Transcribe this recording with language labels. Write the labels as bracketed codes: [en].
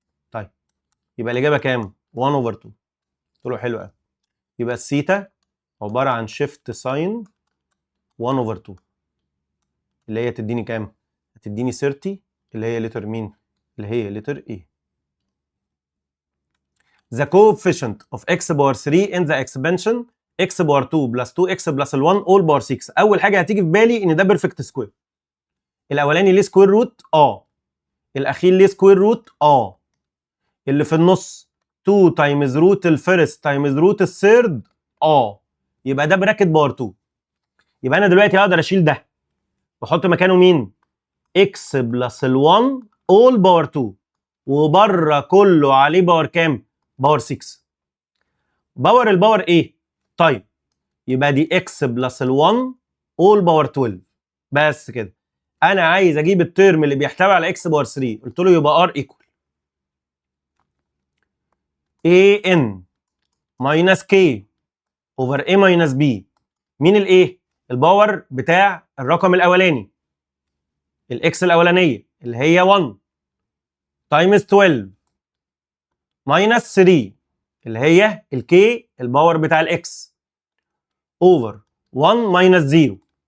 [ar] طيب يبقى الاجابه كام؟ 1 اوفر 2. قلت له حلو قوي. يبقى الثيتا عباره عن شيفت ساين 1 اوفر 2 اللي هي تديني كام؟ هتديني 30 اللي هي لتر مين؟ اللي هي لتر A. [en] The coefficient of x power 3 in the expansion x power 2 plus 2x plus 1 all power 6. [ar] اول حاجه هتيجي في بالي ان ده بيرفكت سكوير. الاولاني ليه سكوير روت؟ الاخير ليه سكوير روت؟ اللي في النص 2 تايمز روت الفيرست تايمز روت الثيرد يبقى ده براكت باور 2. يبقى انا دلوقتي اقدر اشيل ده واحط مكانه مين؟ x بلس ال1 all باور 2 وبره كله عليه باور كام؟ باور 6. باور الباور ايه؟ طيب يبقى دي x بلس ال1 all باور 12. بس كده. انا عايز اجيب الترم اللي بيحتوي على x باور 3. قلت له يبقى [en] r equal an minus k over a minus b. [ar] مين الايه؟ الباور بتاع الرقم الاولاني الاكس الاولانيه اللي هي 1 تايمز 12 ماينس 3 اللي هي الكي الباور بتاع الاكس اوفر 1 ماينس 0.